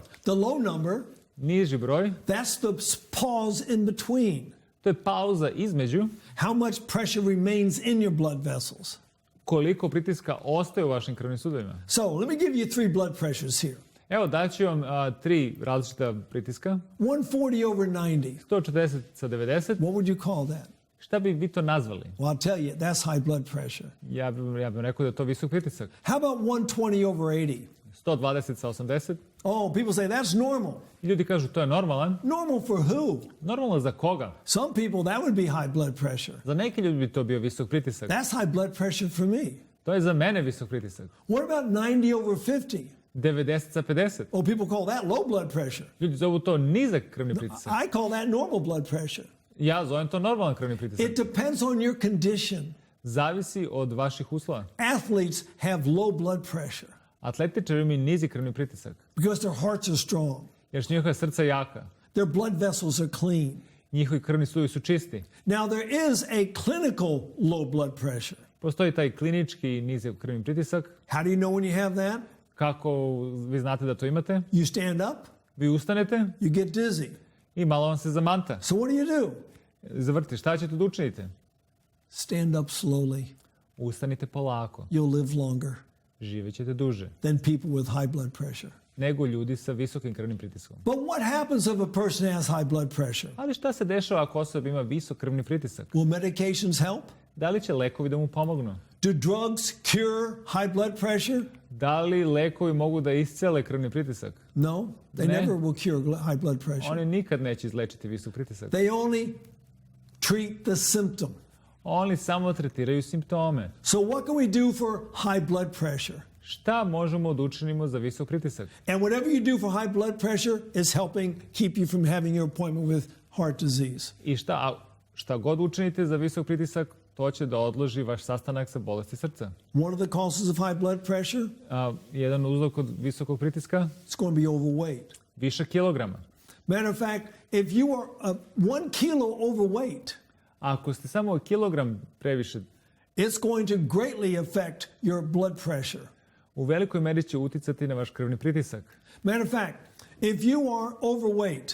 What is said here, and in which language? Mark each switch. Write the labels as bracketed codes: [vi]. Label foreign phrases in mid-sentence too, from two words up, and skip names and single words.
[en] The low number, [sr] Niži broj, [en] that's the pause in between. [sr] to je pauza između. [en] How much pressure remains in your blood vessels. [sr] koliko pritiska ostaje u vašim krvnim sudovima. [en] So let me give you 3 blood pressures here. [sr] Evo, daću vam 3 različita pritiska. [en] 140 over 90. [sr] 140 sa 90. [en] What would you call that? [sr] Šta bi vi to nazvali? [en] Well, I'll tell you, that's high blood pressure. [sr] Ja bih rekao da je to visok pritisak. [en] How about 120 over 80? [sr] 120 sa 80. [en] Oh, people say that's normal. [sr] Ljudi kažu to je normalan. [en] Normal for who? [sr] Normalno za koga? [en] Some people, that would be high blood pressure. [sr] Za neki ljudi bi to bio visok pritisak. [en] That's high blood pressure for me. [sr] To je za mene visok pritisak. [en] What about 90 over 50? [sr] 90 sa 50. [en] Oh, people call that low blood pressure. [sr] Ljudi zovu to nizak krvni pritisak. [en] I call that normal blood pressure. [sr] Ja zovem to normalan krvni pritisak. [en] It depends on your condition. [sr] Zavisi od vaših uslova. [en] Athletes have low blood pressure [sr] Atletičari imaju nizi krvni pritisak, [en] because their hearts are strong. [sr] jer su njihova srca jaka. [en] Their blood vessels are clean. [sr] Njihovi krvni sudovi su čisti. [en] Now, there is a clinical low blood pressure. [sr] Postoji taj klinički nizak krvni pritisak. [en] How do you know when you have that? [sr] Kako vi znate da to imate? [en] You stand up, [sr] Vi ustanete [en] you get dizzy. [sr] i malo vam se zamanta. [en] So what do? [sr] Zavrti, šta ćete da učinite? [en] Stand up slowly. [sr] Ustanite polako. [en] You'll live longer [sr] Živećete duže [en] than people with high blood pressure. [sr] nego ljudi sa visokim krvnim pritiskom. [en] But what happens if a person has high blood pressure? [sr] Ali šta se dešava ako osoba ima visok krvni pritisak? [en] Will medications help? [sr] Da li će lekovi da mu pomognu? [en] Do drugs cure high blood pressure? [sr] Da li lekovi mogu da iscele krvni pritisak? [en] No, they [sr] Ne. [en] never will cure high blood pressure. [sr] Oni nikad neće izlečiti visok pritisak. [en] They only treat the symptom. [sr] Oni samo tretiraju simptome. [en] So what can we do for high blood pressure? [sr] Šta možemo da učinimo za visok pritisak? [en] And whatever you do for high blood pressure is helping keep you from having your appointment with heart disease. [sr] I šta god učinite za visok pritisak, to će da odloži vaš sastanak sa bolesti srca. [en] One of the causes of high blood pressure [sr] Jedan uzrok kod visokog pritiska, [en] is going to be overweight. [sr] višak kilograma. [en] Matter of fact, if you are 1 kilo overweight, [sr] Ako ste samo kilogram previše, [en] it's going to greatly affect your blood pressure. [sr] u velikoj meri će uticati na vaš krvni pritisak. [en] Matter of fact, if you are overweight,